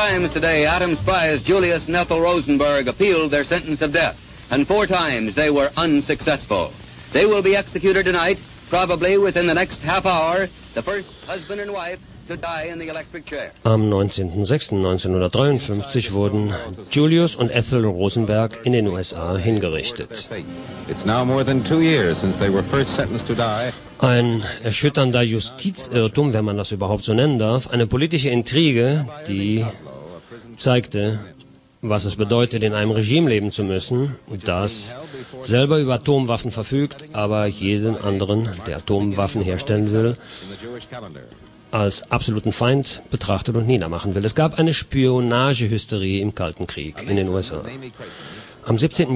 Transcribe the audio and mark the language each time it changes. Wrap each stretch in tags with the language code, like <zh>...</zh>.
<en>Today, Adam Spies, Julius and Ethel Rosenberg appealed their sentence of death, and four times they were unsuccessful. They will be executed tonight, probably within the next half hour, the first husband and wife to die in the electric chair.</en> <de>Am 19.06.1953 wurden Julius und Ethel Rosenberg in den USA hingerichtet.</de> <en>It's now more than 2 years since they were first sentenced to die.</en> <de>Ein erschütternder Justizirrtum, wenn man das überhaupt so nennen darf, eine politische Intrige, die zeigte, was es bedeutet, in einem Regime leben zu müssen, das selber über Atomwaffen verfügt, aber jeden anderen, der Atomwaffen herstellen will, als absoluten Feind betrachtet und niedermachen will. Es gab eine Spionagehysterie im Kalten Krieg in den USA. Am 17.</de>